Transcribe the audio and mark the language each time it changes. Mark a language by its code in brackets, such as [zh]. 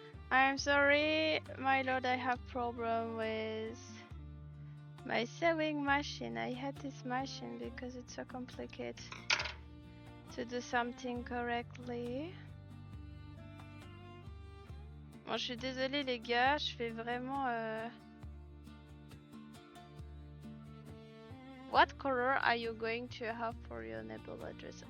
[en] I'm sorry, my lord. I have problem with my sewing machine. I hate this machine because it's so complicated to do something correctly. [fr] Bon, je suis désolée les gars, je fais vraiment... [en] What color are you going to have for your nebula dress?